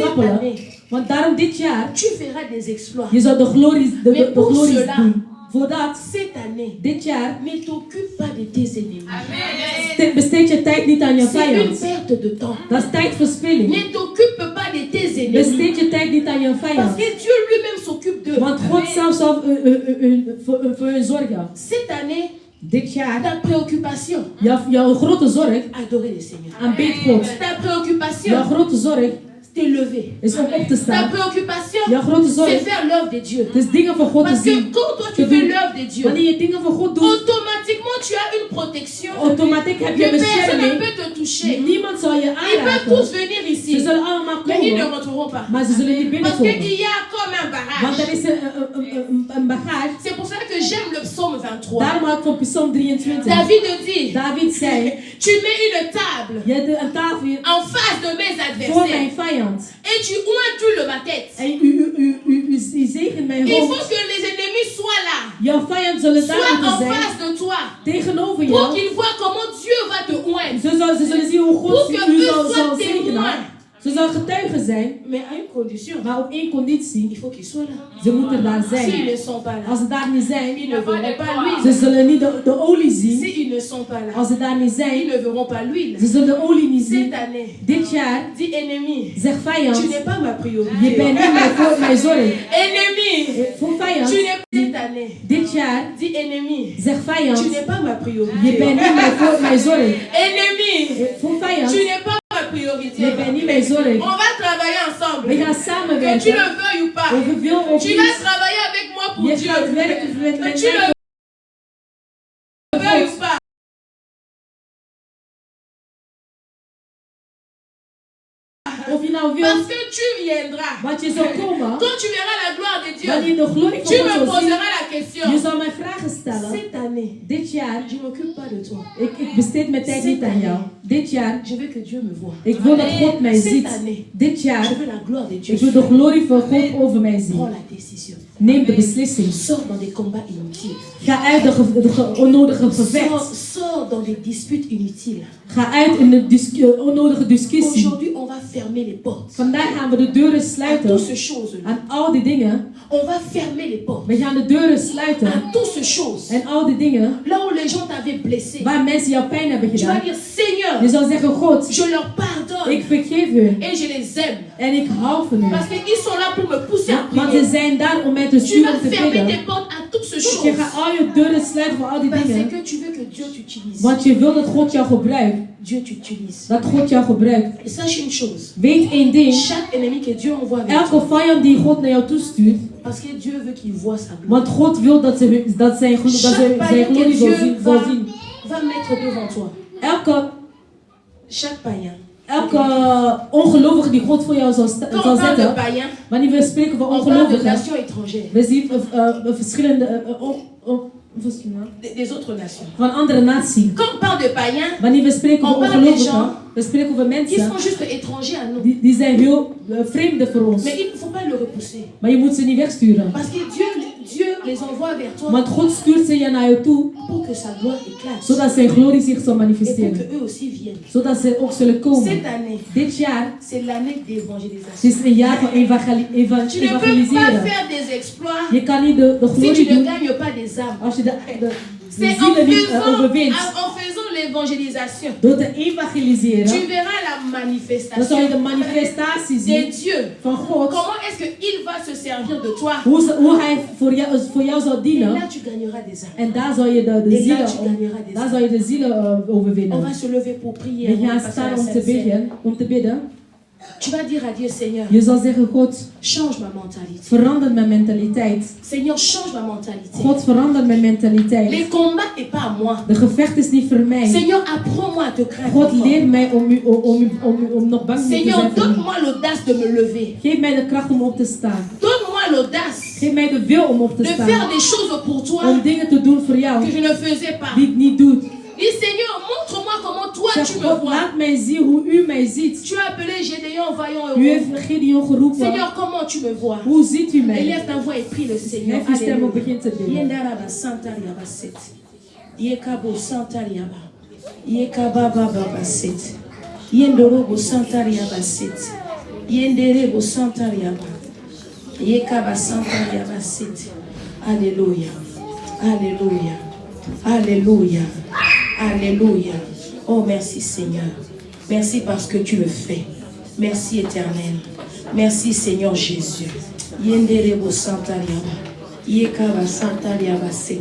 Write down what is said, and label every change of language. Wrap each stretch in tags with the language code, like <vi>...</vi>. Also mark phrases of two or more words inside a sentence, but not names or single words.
<nl>verstrappelen.</nl> <fr>année,</fr> <nl>Want daarom dit jaar,</nl> <fr>tu feras des exploits.</fr> <nl>je zal de glories</nl> <fr>Mais pour cela-</fr> <nl>doen. Voordat,</nl> <fr>Cette année,</fr> <nl>dit jaar,</nl> <fr>ne t'occupe pas de tes ennemis.</fr> <nl>besteed je tijd niet aan je</nl> <fr>C'est une</fr> <nl>vijand.</nl> <fr>perte de temps.</fr> <nl>Dat is tijdverspilling.</nl> <fr>Ne t'occupe pas de tes ennemis.</fr> <nl>Besteed je tijd niet aan je</nl> <fr>Parce</fr> <nl>vijand.</nl> <fr>que Dieu lui-même s'occupe d'eux.</fr> <nl>Want God zelf zal voor hun zorgen.</nl> <fr>Cette année,</fr> <nl>Dit jaar,</nl> <fr>ta préoccupation,</fr> <nl>jouw grote zorg,</nl> <fr>adorer le Seigneur.</fr> <nl>aanbid God.</nl> <fr>Ta préoccupation,</fr> <nl>Jouw grote zorg</nl> <fr>t'élever.</fr> <nl>is om op te</nl> <fr>Ta</fr> <nl>staan.</nl> <fr>préoccupation,</fr> <nl>Jouw grote</nl> <fr>c'est</fr> <nl>zorg</nl> <fr>faire l'œuvre de Dieu.</fr> <nl>is dingen voor God te</nl> <fr>Parce que</fr> <nl>zien.</nl> <fr>quand toi tu</fr> <nl>Te</nl> <fr>fais</fr> <nl>doen.</nl> <fr>l'œuvre de Dieu,</fr> <nl>Wanneer je dingen voor God doet,</nl> <fr>automatiquement tu as une protection.</fr> <nl>automatisch heb</nl> <fr>Que</fr> <nl>je</nl> <fr>personne ne</fr> <nl>bescherming.</nl> <fr>peut te toucher.</fr> <nl>Niemand zal je</nl> <fr>Ils peuvent</fr> <nl>aanraken.</nl> <fr>tous venir</fr> <nl>Ze</nl> <fr>ici,</fr> <nl>zullen allemaal</nl> <fr>mais ils ne</fr> <nl>komen,</nl> <fr>rentreront pas.</fr> <nl>maar ze zullen niet</nl> <fr>Parce</fr> <nl>binnenkomen.</nl> <fr>qu'il y a comme un</fr> <nl>Want er</nl> <fr>barrage.</fr> <nl>is een bagage.</nl> <fr>C'est pour ça que j'aime le psaume 23.</fr> <nl>Daarom had ik van Psalm 23.</nl> <fr>David dit,</fr> <nl>David zei,</nl> <fr>tu mets une table</fr> <nl>je hebt een tafel hier</nl> <fr>en face de mes</fr> <nl>voor mijn</nl> <fr>adversaires</fr> <nl>vijand.</nl> <fr>et tu ointules ma tête.</fr> <nl>En u zegent mijn</nl> <fr>Il faut</fr> <nl>hoofd.</nl> <fr>que les ennemis soient là,</fr> <nl>Jouw vijand zullen daar</nl> <fr>soient</fr> <nl>moeten</nl> <fr>en</fr> <nl>zijn,</nl> <fr>face de toi,</fr> <nl>tegenover</nl> <fr>pour</fr> <nl>jou.</nl> <fr>qu'ils voient comment Dieu va te oindre.</fr> <nl>Ze zullen zien hoe</nl> <fr>Pour</fr> <nl>God</nl> <fr>que</fr> <nl>u</nl> <fr>eux</fr> <nl>zal</nl> <fr>soient</fr> <nl>zegenen.</nl> <fr>témoins.</fr> <nl>Ze zal getuigen zijn,</nl> <fr>Mais à une condition,</fr> <nl>maar op één conditie.</nl> <fr>il faut qu'ils soient là.</fr> <nl>Ze moeten daar</nl> <fr>S'ils</fr> <nl>zijn.</nl> <fr>ne sont pas là,</fr> <nl>Als ze daar niet zijn,</nl> <fr>ils ne verront pas</fr> <nl>ze</nl> <fr>l'huile.</fr> <nl>zullen niet de olie zien.</nl> <fr>S'ils ne sont pas là,</fr> <nl>Als ze daar niet</nl> <fr>ils</fr> <nl>zijn,</nl> <fr>ne verront pas l'huile.</fr> <nl>ze zullen de olie niet</nl> <fr>Cette</fr> <nl>zien.</nl> <fr>année,</fr> <nl>Dit jaar,</nl> <fr>dis ennemi,</fr> <nl>zeg vijand,</nl> <fr>tu n'es pas ma</fr> <nl>je</nl> <fr>priorité.</fr> <nl>bent niet mijn zorg.</nl> <fr>Ennemi,</fr> <nl>Voor vijand,</nl> <fr>tu n'es pas cette année.</fr> <nl>dit jaar,</nl> <fr>Dis ennemi,</fr> <nl>zeg vijand,</nl> <fr>tu n'es pas ma</fr> <nl>je</nl> <fr>priorité.</fr> <nl>bent niet mijn zorg.</nl> <fr>Ennemi,</fr> <nl>Voor vijand,</nl> <fr>tu n'es pas ma priorité.</fr> <nl>je bent niet mijn zorg.</nl> <fr>On va travailler ensemble.</fr> <nl>We gaan</nl> <fr>Que tu</fr> <nl>samenwerken.</nl> <fr>le veuilles ou pas.</fr> <nl>Of je wil of</nl> <fr>Tu vas</fr> <nl>niet.</nl> <fr>travailler avec moi pour</fr> <nl>Je</nl> <fr>Dieu.</fr> <nl>gaat werken met</nl> <fr>Que</fr> <nl>mij.</nl> <fr>tu le veuilles ou pas.</fr> <nl>Of je nou</nl> <fr>Parce</fr> <nl>wilt</nl> <fr>que tu viendras,</fr> <nl>Want je zal komen.</nl> <fr>quand tu verras la gloire de Dieu,</fr> <nl>Wanneer de glorie</nl> <fr>tu</fr> <nl>van</nl> <fr>me</fr> <nl>God zal zien.</nl> <fr>poseras la question.</fr> <nl>Je zal mij vragen stellen.</nl> <fr>Cette année,</fr> <nl>Dit jaar.</nl> <fr>je ne m'occupe pas de toi.</fr> <nl>Ik besteed mijn tijd niet aan jou. Dit jaar.</nl> <fr>Je veux que Dieu me voie.</fr> <nl>Ik wil dat God mij</nl> <fr>Cette</fr> <nl>ziet.</nl> <fr>année,</fr> <nl>Dit jaar.</nl> <fr>je veux la gloire de Dieu.</fr> <nl>Ik wil de glorie van God over mij zien.</nl> <fr>Prends la décision.</fr> <nl>Neem de beslissing.</nl> <fr>Sors dans des combats inutiles.</fr> <nl>Ga uit de onnodige gevecht.</nl> <fr>Sors dans des disputes inutiles.</fr> <nl>Ga uit in de onnodige discussie.</nl> <fr>Aujourd'hui, on va fermer les portes.</fr> <nl>Vandaag gaan we de deuren</nl> <fr>À</fr> <nl>sluiten</nl> <fr>toutes ces choses.</fr> <nl>aan al die dingen.</nl> <fr>On va fermer les portes.</fr> <nl>We gaan de deuren sluiten</nl> <fr>À toutes ces choses.</fr> <nl>en al die dingen</nl> <fr>Là où les gens t'avaient blessé.</fr> <nl>waar mensen jou pijn hebben</nl> <fr>Tu vas</fr> <nl>gedaan.</nl> <fr>dire, Seigneur,</fr> <nl>Je zal zeggen, God,</nl> <fr>je leur pardonne.</fr> <nl>ik vergeef u</nl> <fr>Et je les aime.</fr> <nl>en ik hou van u.</nl> <fr>Parce qu'ils sont là pour me pousser à</fr> <nl>Want ze</nl> <fr>prier.</fr> <nl>zijn daar om mij te</nl> <fr>Tu</fr> <nl>sturen</nl> <fr>vas</fr> <nl>te</nl> <fr>fermer</fr> <nl>bidden.</nl> <fr>tes portes à toutes ces</fr> <nl>Je</nl> <fr>choses.</fr> <nl>gaat al je deuren sluiten voor al die</nl> <fr>Parce</fr> <nl>dingen.</nl> <fr>que tu veux que Dieu t'utilise.</fr> <nl>Want je wil dat God jou gebruikt.</nl> <fr>Dieu t'utilise.</fr> <nl>Dat God jou gebruikt.</nl> <fr>Et sache une chose.</fr> <nl>Weet één ding.</nl> <fr>Chaque ennemi que Dieu envoie vers</fr> <nl>Elke</nl> <fr>toi.</fr> <nl>vijand die God naar jou toestuurt.</nl> <fr>Parce que Dieu veut qu'il voie sa gloire.</fr> <nl>Want God wil dat zijn glorie zal zien.</nl> <fr>Va mettre devant toi. Chaque païen.</fr> <nl>Elke ongelovige die God voor jou zal</nl> <fr>Quand on parle de</fr> <nl>zetten.</nl> <fr>païen,</fr> <nl>Wanneer we spreken van</nl> <fr>on parle de</fr> <nl>ongelovigen.</nl> <fr>nations étrangères.</fr> <nl>We zien verschillende</nl> <fr>Des autres nations.</fr> <nl>van andere naties.</nl> <fr>Quand on parle de païens,</fr> <nl>Wanneer we spreken</nl> <fr>on</fr> <nl>over</nl> <fr>parle des</fr> <nl>ongelovigen,</nl> <fr>gens</fr> <nl>we spreken over</nl> <fr>qui</fr> <nl>mensen</nl> <fr>sont juste étrangers à nous.</fr> <nl>die zijn heel vreemden voor ons.</nl> <fr>Mais il ne faut pas le repousser.</fr> <nl>Maar je moet ze niet wegsturen.</nl> <fr>Parce que Dieu les envoie vers toi</fr> <nl>Want God stuurt ze je naar jou toe,</nl> <fr>pour que sa gloire éclate.</fr> <nl>zodat zijn glorie zich zal</nl> <fr>Et pour</fr> <nl>manifesteren.</nl> <fr>qu'eux aussi viennent.</fr> <nl>Zodat ze ook zullen komen.</nl> <fr>Cette année,</fr> <nl>Dit jaar</nl> <fr>c'est l'année</fr> <nl>het</nl> <fr>d'évangélisation.</fr> <nl>is een jaar van</nl> <fr>Tu ne peux pas</fr> <nl>evangeliseren.</nl> <fr>faire des exploits</fr> <nl>Je kan niet de</nl> <fr>si</fr> <nl>glorie</nl> <fr>tu ne</fr> <nl>doen</nl> <fr>gagnes pas des âmes.</fr> <nl>als je de</nl> <fr>C'est en</fr> <nl>zielen niet overwint.</nl> <fr>faisant l'évangélisation.</fr> <nl>Door te evangeliseren,</nl> <fr>Tu verras la</fr> <nl>dan zal je</nl> <fr>manifestation</fr> <nl>de manifestatie</nl> <fr>de</fr> <nl>zien</nl> <fr>Dieu.</fr> <nl>van God.</nl> <fr>Comment est-ce qu'il va se servir de toi?</fr> <nl>Hoe hij voor jou zal</nl> <fr>Et</fr> <nl>dienen.</nl> <fr>là, tu gagneras des âmes.</fr> <nl>En daar zal je de</nl> <fr>Et là,</fr> <nl>zielen,</nl> <fr>tu gagneras des</fr> <nl>daar</nl> <fr>âmes.</fr> <nl>zal je de zielen</nl> <fr>On</fr> <nl>overwinnen.</nl> <fr>va se lever pour prier.</fr> <nl>We</nl> <fr>avant de</fr> <nl>gaan</nl> <fr>passer à</fr> <nl>staan</nl> <fr>la</fr> <nl>om te</nl> <fr>Sainte Seine.</fr> <nl>bidden.</nl> <fr>Tu vas dire à Dieu, Seigneur,</fr> <nl>Je zal zeggen, God,</nl> <fr>change ma mentalité.</fr> <nl>verander mijn mentaliteit.</nl> <fr>Seigneur, change ma mentalité.</fr> <nl>God, verander mijn mentaliteit.</nl> <fr>Les combats n'est pas à moi.</fr> <nl>De gevecht is niet voor mij.</nl> <fr>Seigneur, apprends-moi à te craindre.</fr> <nl>God, leer mij om nog bang niet te</nl> <fr>Seigneur,</fr> <nl>zijn voor u.</nl> <fr>donne-moi l'audace de me lever.</fr> <nl>Geef mij de kracht om op te staan.</nl> <fr>Donne-moi l'audace</fr> <nl>Geef mij de wil om op te</nl> <fr>de</fr> <nl>staan.</nl> <fr>faire des choses pour toi</fr> <nl>Om dingen te doen voor jou</nl> <fr>que je ne faisais pas.</fr> <nl>die ik niet doe.</nl> <fr>Dis, Seigneur, montre-moi comment toi</fr> <nl>Zeg,</nl> <fr>tu me</fr> <nl>God,</nl> <fr>vois.</fr> <nl>laat mij zien hoe u mij ziet.</nl> <fr>Tu as appelé Gédéon, vaillant</fr> <nl>U</nl> <fr>et</fr> <nl>heeft</nl> <fr>heureux.</fr> <nl>Gideon geroepen.</nl> <fr>Seigneur, comment tu me vois?</fr> <nl>Hoe ziet u mij?</nl> <fr>Élève ta voix et prie le Seigneur.</fr> <nl>Hef uw stem op, begin te bidden. Yendaraba Santa Liaba Set. Yekabo Santa Liaba. Yekababa Baba Set. Yendorobo Santa Liaba Set. Yenderebo Santa Liaba. Yekaba Santa Liaba Set.</nl> <fr>Alléluia. Alléluia. Alléluia. Alléluia. Oh, merci Seigneur. Merci parce que tu le fais. Merci Éternel. Merci Seigneur Jésus. Yenderebo Santa Liaba. Yekaba Santa Liaba Set.</fr>